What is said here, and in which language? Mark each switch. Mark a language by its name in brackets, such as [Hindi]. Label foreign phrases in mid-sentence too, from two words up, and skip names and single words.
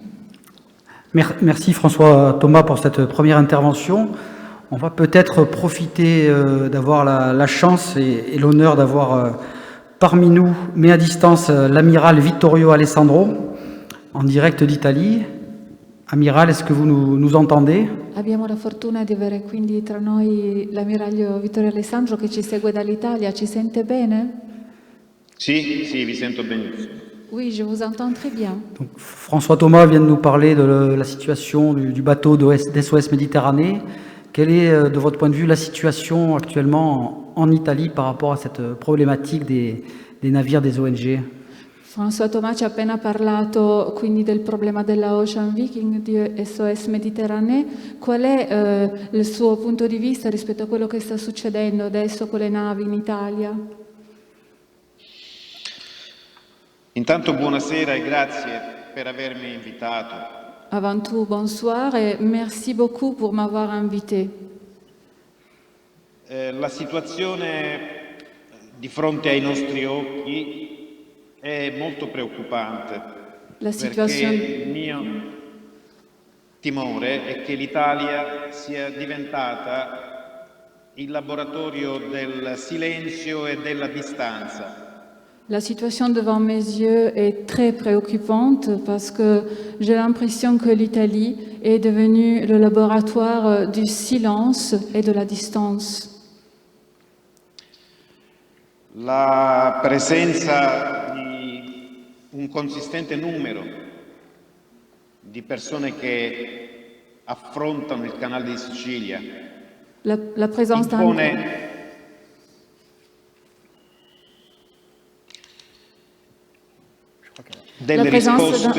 [French] Merci François Thomas pour cette première intervention. On va peut-être profiter d'avoir la chance et l'honneur d'avoir parmi nous, mais à distance, l'amiral Vittorio Alessandro, en direct d'Italie. Amiral, est-ce que vous nous entendez? [Italian] Abbiamo la fortuna di avere quindi tra noi l'ammiraglio Vittorio Alessandro che ci segue dall'Italia. Ci sente bene? Sì, vi sento benissimo. [French] Oui, je vous entends très bien. Donc, François Thomas vient de nous parler de la situation du bateau d'SOS Méditerranée. Quelle est, de votre point de vue, la situation actuellement en Italie par rapport à cette problématique des navires des ONG? [Italian] François Thomas ci ha appena parlato quindi del problema della Ocean Viking di SOS Mediterranee. Qual è il suo punto di vista rispetto a quello che sta succedendo adesso con le navi in Italia? Intanto buonasera e grazie per avermi invitato. [French] Avant tout, bonsoir et merci beaucoup pour m'avoir invité. [Italian] La situazione di fronte ai nostri occhi è molto preoccupante, perché il mio timore è che l'Italia sia diventata il laboratorio del silenzio et della distanza. [French] La situation devant mes yeux est très préoccupante parce que j'ai l'impression que l'Italie est devenue le laboratoire du silence et de la distance. [Italian] La presenza di un consistente numero di persone che affrontano il canale di Sicilia [French] La présence [Italian] impone delle risposte.